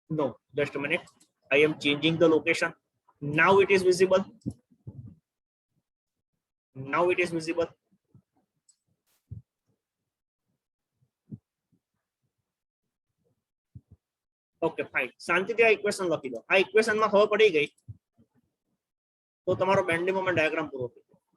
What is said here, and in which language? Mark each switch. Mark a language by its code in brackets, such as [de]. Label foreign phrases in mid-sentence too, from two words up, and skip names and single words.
[en] I am changing the location. Now it is visible. Now it is visible. okay fine [gu] શાંતિ આ ઇક્વેશન લખી દો આ ઇક્વેશન માં ખબર પડી ગઈ તો તમારો [en] bending moment diagram [gu] પૂરો થઈ